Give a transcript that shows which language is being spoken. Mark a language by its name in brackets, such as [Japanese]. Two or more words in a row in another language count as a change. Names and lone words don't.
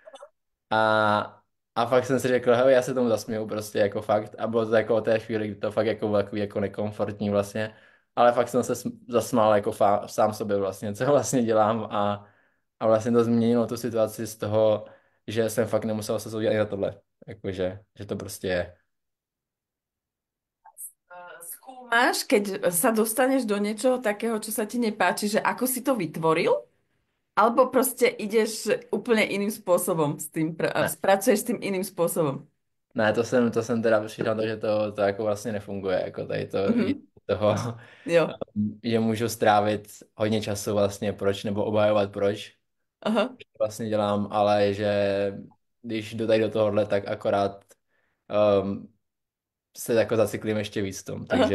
[Czech] a fakt jsem si řekl, hele, já se tomu zasměju prostě jako fakt a bylo to jako o té chvíli, kdy to fakt jako bylo takový jako nekomfortní vlastně, ale fakt jsem se zasmál jako sám sobě vlastně, co vlastně dělám a vlastně to změnilo tu situaci z toho, že jsem fakt nemusel se soudit ani na tohle, jakože, že to prostě je. [Slovak] Skúmaš, keď sa dostaneš do niečoho takého, čo sa ti nepáči, že ako si to vytvoril? Alebo proste ideš úplne iným spôsobom s tým, [Czech] Ne. [Slovak] spracuješ s tým iným spôsobom? [Czech] Ne, to jsem teda přišel na to, že to jako vlastně nefunguje, jako tady to Mhm. toho, Jo. že můžu strávit hodně času vlastně proč, nebo obhajovat proč Aha. vlastně dělám, ale že když jdu tady do tohohle, tak akorát um, se jako zacyklím ještě víc v tom, takže,